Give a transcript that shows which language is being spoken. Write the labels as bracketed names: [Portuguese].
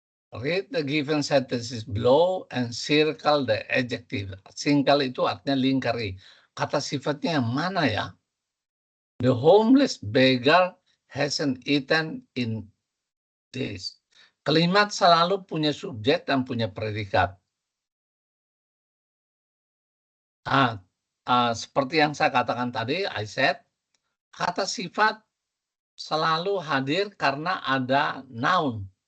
[English] Read the given sentences below and circle the adjective. [Indonesian] Circle itu artinya lingkari. Kata sifatnya yang mana ya? [English] The homeless beggar hasn't eaten in days. [Indonesian] Kalimat selalu punya subjek dan punya predikat. Seperti yang saya katakan tadi, [English] I said, [Indonesian] kata sifat selalu hadir karena ada noun.